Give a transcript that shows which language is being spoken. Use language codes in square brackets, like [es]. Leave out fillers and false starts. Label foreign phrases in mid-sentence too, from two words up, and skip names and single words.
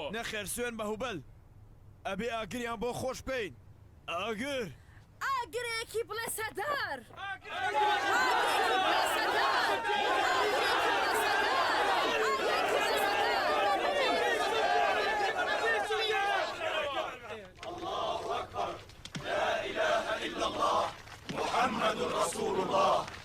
[ckb] نەخێر سوێن بە هوبەل ئەبێ ئاگریان بۆ خۆش بکەین. ئاگر ئاگرێکی بڵێ سەدار. [ar] الله أكبر لا إله إلا الله محمد رسول الله.